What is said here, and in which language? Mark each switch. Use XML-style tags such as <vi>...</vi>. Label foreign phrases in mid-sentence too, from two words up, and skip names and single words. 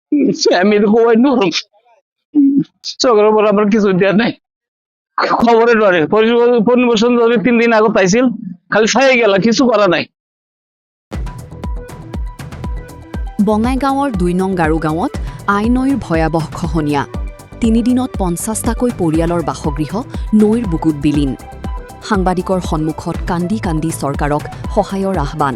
<bn>আমি তো কই নরম চোখের উপর আমার কিছু দেওয়ার নাই খবরের ডরে পরিবেশন যদি 3 দিন আগে পাইছিল খালি খাই গেল কিছু করা নাই।</bn> <as>বঙাইগাঁৱৰ ২ নং গাৰুগাঁৱত আই নৈৰ ভয়াৱহ খহনীয়া। ৩ দিনত ৫০টাকৈ পৰিয়ালৰ বাসগৃহ নৈৰ বুকুত বিলীন। সাংবাদিকৰ সন্মুখত কান্দি কান্দি চৰকাৰক সহায়ৰ আহ্বান।</as>